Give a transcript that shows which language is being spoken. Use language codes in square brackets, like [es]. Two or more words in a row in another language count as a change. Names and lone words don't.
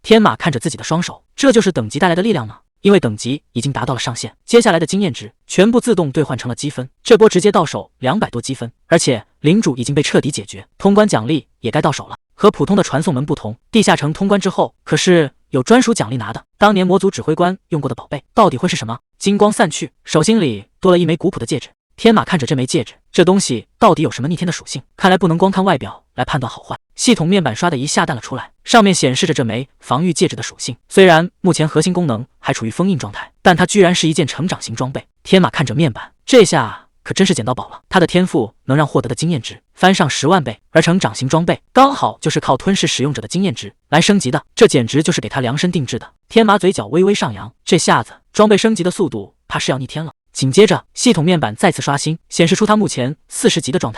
[zh] 天馬看着自己的雙手，這就是等級帶來的力量嗎？因為等級已經達到了上限，接下來的經驗值全部自動兌換成了積分，這波直接到手200多積分，而且領主已經被徹底解決，通關獎勵也該到手了。和普通的傳送門不同，地下城通關之後可是有專屬獎勵拿的。當年魔族指揮官用過的寶貝到底會是什麼？金光散去，手心裡多了一枚古樸的戒指。天馬看着這枚戒指，這東西到底有什麼逆天的屬性？看來不能光看外表來判斷好壞。系統面板刷的一下彈了出來，上面顯示着這枚防御戒指的屬性。雖然目前核心功能還處於封印狀態，但它居然是一件成長型裝備。天馬看着面板，這下可真是撿到寶了。他的天賦能讓獲得的經驗值翻上10萬倍，而成長型裝備剛好就是靠吞噬使用者的經驗值來升級的，這簡直就是給他量身定制的。天馬嘴角微微上揚，這下子裝備升級的速度怕是要逆天了。緊接着，系統面板再次刷新，顯示出他目前40級的狀態。